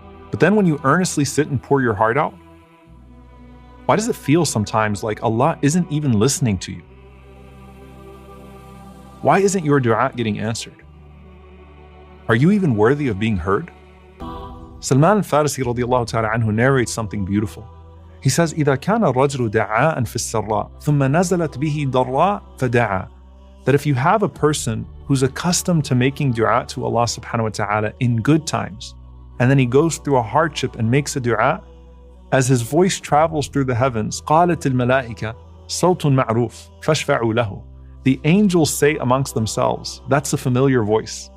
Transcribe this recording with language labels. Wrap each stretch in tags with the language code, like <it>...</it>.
<en>But then when you earnestly sit and pour your heart out, why does it feel sometimes like Allah isn't even listening to you? Why isn't your dua getting answered? Are you even worthy of being heard? Salman al-Farisi radiyallahu ta'ala anhu narrates something beautiful. He says,</en> <ar>إِذَا كَانَ الرَّجْلُ دَعَاءً فِي السَّرَّاءِ ثُمَّ نَزَلَتْ بِهِ ضَرَّاء فَدَعَى.</ar> <en>That if you have a person who's accustomed to making dua to Allah subhanahu wa ta'ala in good times, and then he goes through a hardship and makes a dua, as his voice travels through the heavens,</en> <ar>قَالَتِ الْمَلَائِكَةِ صَوْتٌ مَعْرُوفٌ فَاشْفَعُوا لَهُ.</ar> <en>The angels say amongst themselves, that's a familiar voice.</en>